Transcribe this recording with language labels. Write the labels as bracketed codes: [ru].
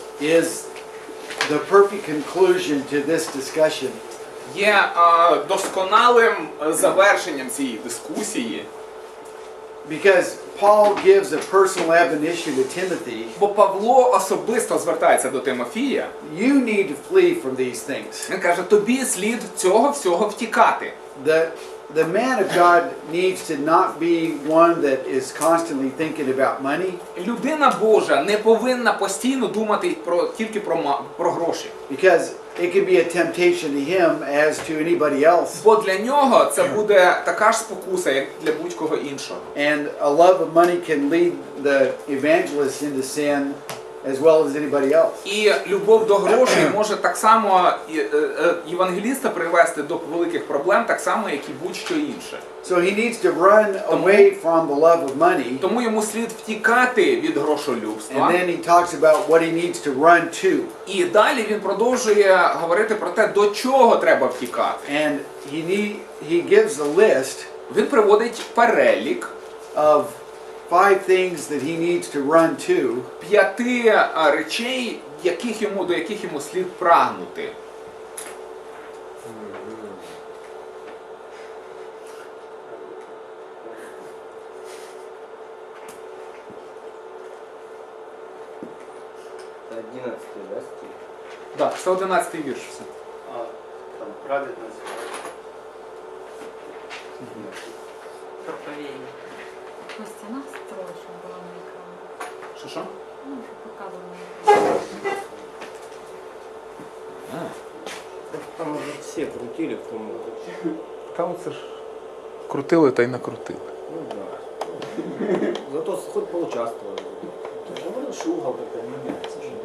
[en] is the perfect conclusion to this discussion. [uk] є досконалим завершенням цієї дискусії. [en] Because Paul gives a personal admonition to Timothy. [uk] Бо Павло особисто звертається до Тимофія. [en] You need to flee from these things. [uk] Він каже, тобі слід цього всього втікати. [en] The man of God needs to not be one that is constantly thinking about money. [uk] Людина Божа не повинна постійно думати тільки про гроші. [en] Because it can be a temptation to him as to anybody else. [uk] Бо для нього це буде така ж спокуса, як для будь-кого іншого. [en] And a love of money can lead the evangelist into sin as well as anybody else. [uk] І любов до грошей може так само євангеліста привести до великих проблем, так само, як і будь-що інше. [en] So he needs to run away from the love of money. [uk] Тому йому слід втікати від грошолюбства. [en] And then he talks about what he needs to run to. [uk] І далі він продовжує говорити про те, до чого треба втікати. [en] And he gives a list. [uk] Він приводить перелік [en] of 5 things that he needs to run to. [uk] 5 речей, до яких йому слід прагнути. Це 11-й, да, стих? Так, це 11-й вірш. Все. Там праведність. [ru] Проповедник. На стенах строй, [uk] щоб була на екрані. Що? Ну, щоб показували на екрані. Там уже всі крутили в тому. Та оце ж крутили та й накрутили. [ru] Ну да. Зато хоть поучаствовали. Я говорю, что угол как-то меняется.